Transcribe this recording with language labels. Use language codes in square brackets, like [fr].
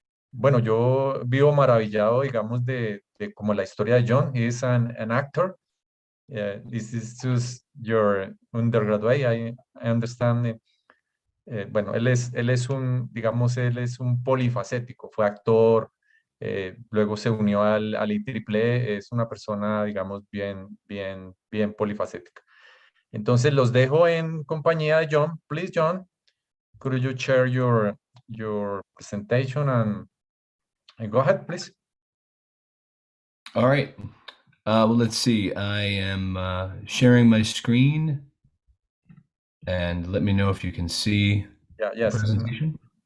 [es] Bueno, yo vivo maravillado, digamos, de como la historia de John. [en] He is an actor. This is just your undergraduate, I understand. [es] Bueno, él es un, digamos, él es un polifacético. Fue actor, luego se unió al IEEE. Es una persona, digamos, bien polifacética. Entonces los dejo en compañía de John. [en] Please, John, could you share your presentation and go ahead, please? All right. Well, let's see. I am sharing my screen, and let me know if you can see the presentation.